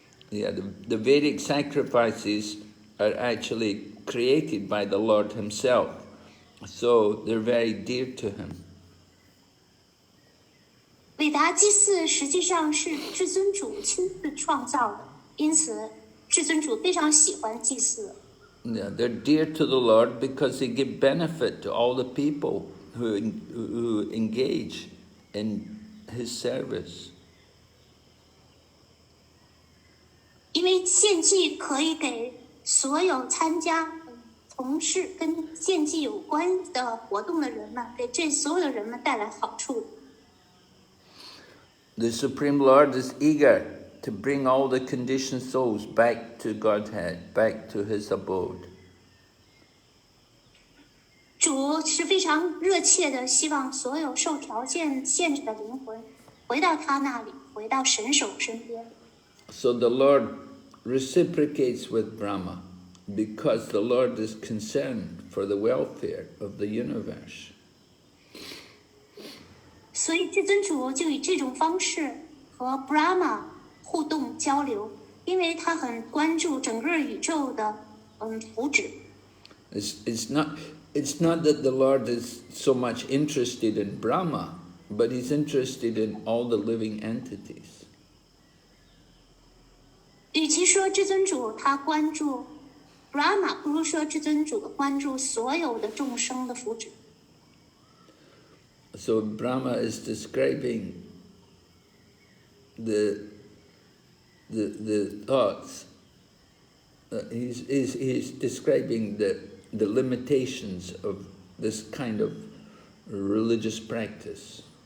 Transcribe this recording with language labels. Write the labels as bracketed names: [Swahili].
[English] Yeah, the Vedic sacrifices are actually created by the Lord himself, so they're very dear to him. [Chinese] 韦达祭祀实际上是至尊主亲自创造的，因此至尊主非常喜欢祭祀。 [English] Yeah, they're dear to the Lord because they give benefit to all the people who engage in his service. [Chinese] 因为献祭可以给所有参加从事跟献祭有关的活动的人们，给这所有的人们带来好处。 [English] The Supreme Lord is eager to bring all the conditioned souls back to Godhead, back to his abode. [Chinese] 主是非常热切的希望所有受条件限制的灵魂回到他那里，回到神手身边。 [English] So the Lord reciprocates with Brahma because the Lord is concerned for the welfare of the universe. [Chinese] 所以至尊主就以这种方式和 Brahma 互动交流，因为他很关注整个宇宙的福祉。 [English] It's not that the Lord is so much interested in Brahma, but he's interested in all the living entities. [Chinese] 与其说至尊主他关注 Brahma， 不如说至尊主关注所有的众生的福祉。 [English] So Brahma is describing the thoughts. He's describing the limitations of this kind of religious practice.